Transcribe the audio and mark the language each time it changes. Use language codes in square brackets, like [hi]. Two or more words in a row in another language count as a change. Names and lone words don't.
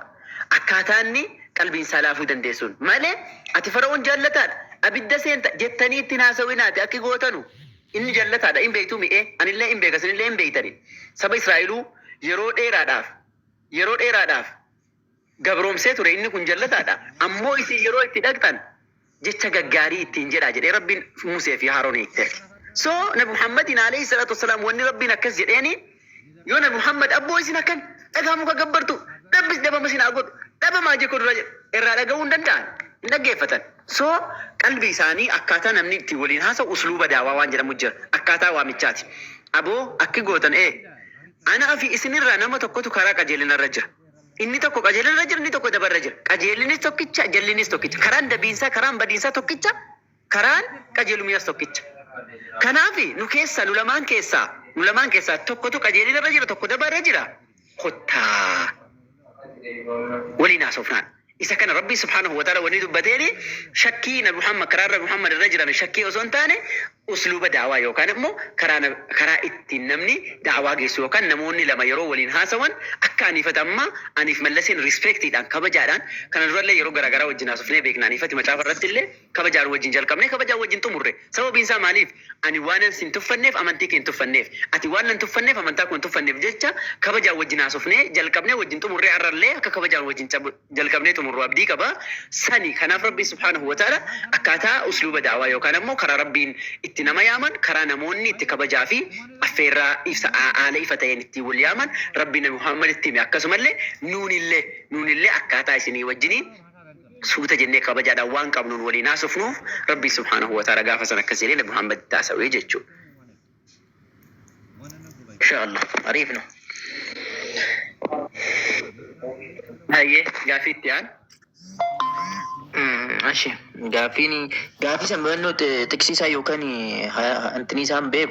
[om] Akkaataa inni qalbiin isaa laafuu dandeessuun malee ati Faraa'oon jallataadha abidda seenta jettanii ittiin haasawinaati akki gootanu inni jallataadha hin beektu mi'ee anillee hin beeka sinillee hin beektani. Saba Israa'eluu yeroo dheeraadhaaf gabroomsee ture inni kun jallataadha. Ammoo isin yeroo itti dhaqxan jecha gaggaarii ittiin jedhaa jedhee Rabbiin Musee fi Haaroon hiikte. So Nabi Muhammadin [ar] عليه الصلاة والسلام [om] wanni Rabbiin akkas jedheeni yoo Nabi Muhammad abboo isin akkan dhagaa muka gabbartu dhabbis dhabama isin godhu dhabamaa jekoo dura irraa dhaga'uu hin danda'an hin dhaggeeffatan. So qalbii isaanii akkaataa namni itti waliin haasa'u usluuba daawaa waan jedhamu jira. Akkaataa waamichaati. Aboo akki gootan anaa fi isinirraa nama tokkotu karaa qajeelinarra jira. Inni tokko qajeelinarra jira, inni tokko dabarra jira. Qajeelinis tokkicha, jallinis tokkicha. Karaan dabiinsaa, karaan badiinsaa tokkicha, karaan qajeelumiyaas tokkicha. Kanaafi nu lamaan keessaa tokkotu qajeelinarra jira, tokko dabarra jira. Kottaa waliin haasofnaan. Isa kana Rabbi [ar] سبحانه وتعالى [om] wani dubbateeni shakkii Nabi Muhammad karaa Nabi Muhammad irra jiran shakkii osoo hin taane usluuba daawaa yookaan immoo karaa ittiin namni daawaa geessu yookaan namoonni lama yeroo waliin haasawan akka aniifatamma aniif mallasiin rispeektiidhaan kabajaadhaan kana durallee yeroo garaagaraa wajjin haasofnee beekna aniifati macaafa irratti illee kabajaan wajjin jalqabnee kabajaan wajjin xumurre sababiin isaa maaliif ani waan sin tuffanneef amantii kee hin tuffanneef ati waan nan tuffanneef amantaa koo hin tuffanneef jecha kabajaan wajjin haasofnee jalqabnee wajjin xumurree arrallee akka kabajaan wajjin jalqabnee xumurru abdii qaba sani kanaaf Rabbi [ar] سبحانه وتعالى [om] akkaataa usluuba daawaa yookaan ammoo karaa Rabbiin itti nama yaaman karaa namoonni itti kabajaa fi affeerraa ibsa haala ifa ta'een itti wal yaaman Rabbi Nabi Muhammad itti hime akkasumallee nuunillee akkaataa isinii wajjiniin suuta jennee kabajaadhaan waan qabnuun waliin haasofnuuf Rabbi subhanahu wa ta'ala gaafa san akkas jedhee Nabi Muhammad itti haasawee jechuudha. Inshallah ariifnu. Hayyee gaafii itti aan. Ashi gaafii san bannoo tiksiisaa yookaan antini isaan beeku.